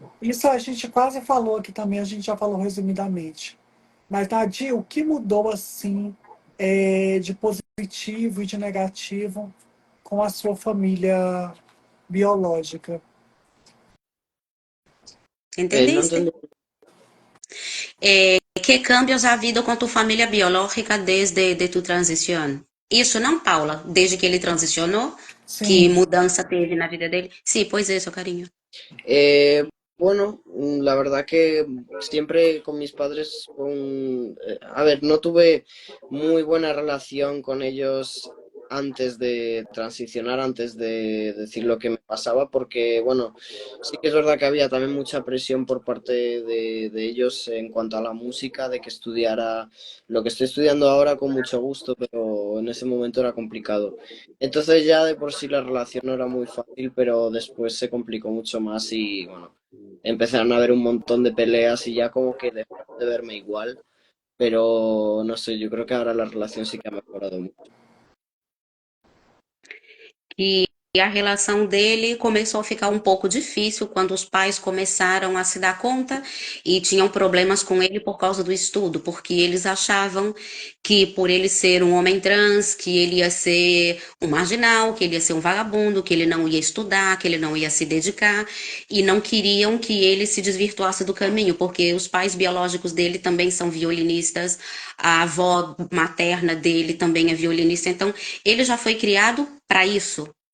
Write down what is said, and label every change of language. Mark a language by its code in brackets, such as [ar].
[pt] Isso a gente quase falou aqui também, a gente já falou resumidamente. Mas, Nadia, o que mudou assim de positivo e de negativo com a sua família biológica? [es] No Entendiste? entendí. Que cambios ha habido con tu familia biológica desde de tu transición? [pt] Isso não, Paula? Desde que ele transicionou? Que Sim, mudança teve na vida dele? Sim, pois é, seu carinho. [es] Bueno, la verdad que siempre con mis padres, a ver, no tuve muy buena relación con ellos antes de transicionar, antes de decir lo que me pasaba, porque, bueno, sí que es verdad que había también mucha presión por parte de ellos en cuanto a la música, de que estudiara lo que estoy estudiando ahora con mucho gusto, pero en ese momento era complicado. Entonces ya de por sí la relación no era muy fácil, pero después se complicó mucho más y bueno, empezaron a haber un montón de peleas y ya como que dejaron de verme igual. pero no sé, yo creo que ahora la relación sí que ha mejorado mucho. [pt] E a relação dele começou a ficar um pouco difícil quando os pais começaram a se dar conta e tinham problemas com ele por causa do estudo, porque eles achavam que por ele ser um homem trans, que ele ia ser um marginal, que ele ia ser um vagabundo, que ele não ia estudar, que ele não ia se dedicar, e não queriam que ele se desvirtuasse do caminho, porque os pais biológicos dele também são violinistas, a avó materna dele também é violinista, então ele já foi criado para isso.